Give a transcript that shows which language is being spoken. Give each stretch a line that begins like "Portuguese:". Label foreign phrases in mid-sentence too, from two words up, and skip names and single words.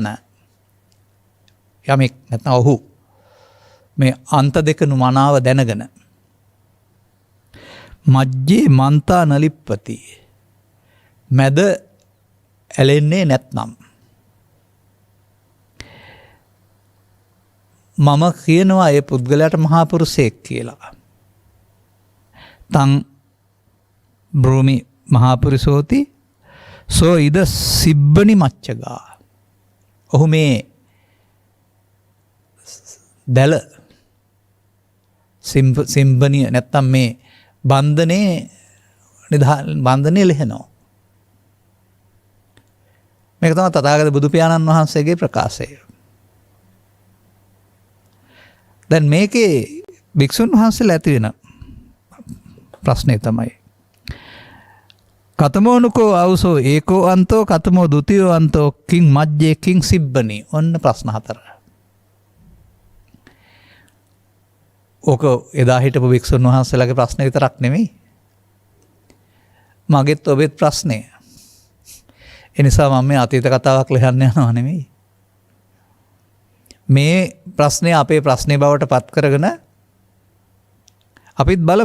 Sinhala: යමෙක් නැත්නම් ඔහු මේ අන්ත දෙක නුමනාව දැනගෙන
Pali: මජ්ජේ මන්තා නලිප්පති,
Sinhala: මැද ඇලෙන්නේ නැත්නම්, මම කියනවා ඒ පුද්ගලයාට මහා පුරුෂයෙක් කියලා.
Pali: තං බ්‍රෝමි මහා පුරුෂෝති සෝ ඉද සිබ්බනි මච්චගා.
Sinhala: ඔහු මේ දැල සිම්බනිය නැත්තම් මේ බන්ධනය ලෙහෙනවා. මේක තමයි තථාගත බුදු පියාණන් වහන්සේගේ ප්‍රකාශය. දැන් මේකේ භික්ෂුන් වහන්සේලා ඇති වෙන ප්‍රශ්නේ තමයි
Pali: කතමෝනුකෝ අවසෝ ඒකෝ අන්තෝ කතමෝ දුතියෝ අන්තෝ කිං මජ්ජේ කිං සිබ්බනි.
Sinhala: ඔන්න ප්‍රශ්න 4. ඕක එදා හිටපු භික්ෂුන් වහන්සේලාගේ ප්‍රශ්න විතරක් නෙමෙයි. මගෙත් ඔබෙත් ප්‍රශ්නේ. ඒ නිසා මම මේ අතීත කතාවක් ලියන්න යනවා නෙමෙයි. මේ ප්‍රශ්නේ අපේ ප්‍රශ්නේ බවට පත් කරගෙන අපිත් බලමු.